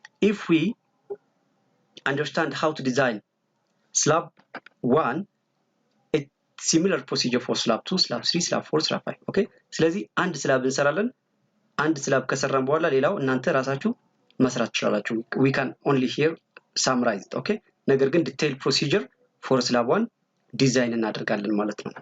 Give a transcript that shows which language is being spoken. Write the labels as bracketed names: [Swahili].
[English] If we understand how to design slab 1, similar procedure for slab 2, slab 3, slab 4, slab 5. Okay? [Amharic] ስለዚህ አንድ ስላብ እንሰራለን። አንድ ስላብ ከሰራን በኋላ ሌላው እናንተ ራሳችሁ መስራት ትችላላችሁ. [English] We can only here summarize it. Okay? [Amharic] ነገር ግን detailed procedure for slab 1 ዲዛይን እናደርጋለን ማለት ነው.